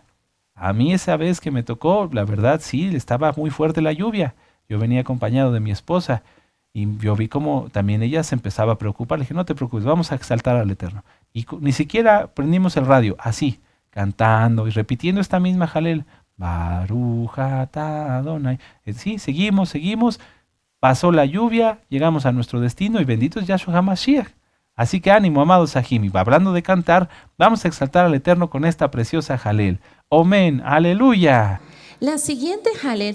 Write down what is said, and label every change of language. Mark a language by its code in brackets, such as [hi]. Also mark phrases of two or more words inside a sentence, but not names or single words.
[es] A mí esa vez que me tocó, la verdad sí, estaba muy fuerte la lluvia. Yo venía acompañado de mi esposa y yo vi como también ella se empezaba a preocupar. Le dije, no te preocupes, vamos a exaltar al Eterno. Y ni siquiera prendimos el radio, así, cantando y repitiendo esta misma jalel. [he] ברוך אתה אדוני. [es] Sí, seguimos, seguimos. Pasó la lluvia, llegamos a nuestro destino y bendito es Yahshua HaMashiach. Así que ánimo, amados Sahim. Hablando de cantar, vamos a exaltar al Eterno con esta preciosa jalel. Amén, aleluya. La siguiente jalel